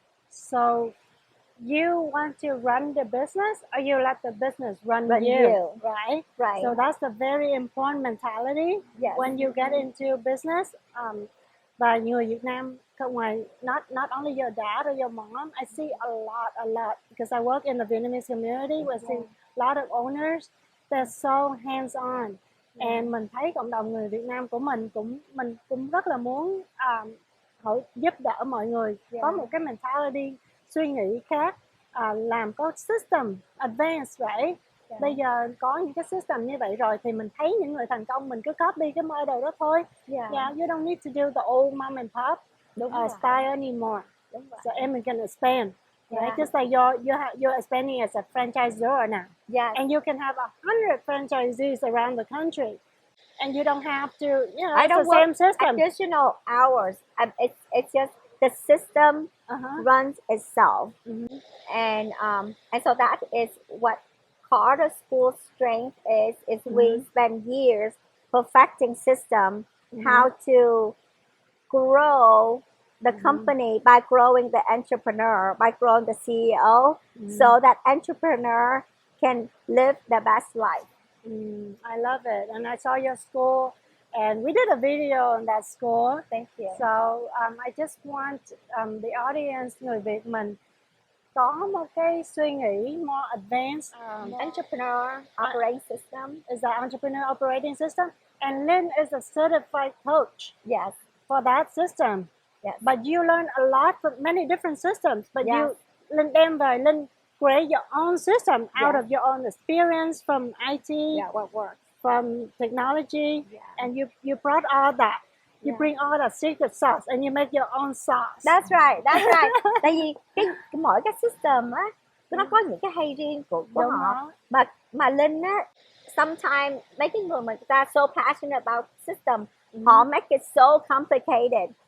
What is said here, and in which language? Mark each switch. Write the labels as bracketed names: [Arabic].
[English] So you want to run the business, or you let the business run you, right? Right. So that's a very important mentality when you get into business. [Vietnamese] Và người Việt Nam, ngoài [English] not only your dad or your mom, I see a lot because I work in the Vietnamese community. We see a lot of owners. They're so hands on. [Vietnamese] And mình thấy cộng đồng người Việt Nam của mình cũng rất là muốn giúp đỡ mọi người có một cái mentality, suy nghĩ khác, làm có system advanced, right? Bây giờ có những cái system như vậy rồi thì mình thấy những người thành công, mình cứ copy cái model đó thôi. [English] You don't need to do the old mom and pop style anymore. So em can expand. Right? Just like you're expanding as a franchisor now. And you can have 100 franchisees around the country. And you don't have to, I don't it's the same system. Additional hours. It's just the system runs itself. And so that is what part of school strength is we spend years perfecting system, how to grow the company by growing the entrepreneur, by growing the CEO, so that entrepreneur can live the best life. I love it, and I saw your school, and we did a video on that school. Thank you. So I just want the audience, [Vietnamese] người Việt mình có một cái suy nghĩ [English] more advanced. Entrepreneur operating system is the entrepreneur operating system, and Linh is a certified coach. Yes. For that system. Yes. But you learn a lot from many different systems. But Yes. you, Linh [Vietnamese] đem về, [English] Linh create your own system out Yes. of your own experience from IT, what works, from technology, and you brought all that. You bring all that secret sauce and you make your own sauce. That's right. [Vietnamese] Tại vì cái mỗi cái system á, nó có những cái hay riêng của họ. Mà Linh á, sometimes mấy cái người mà người ta [English] so passionate about system, [Vietnamese] họ [English] make it so complicated.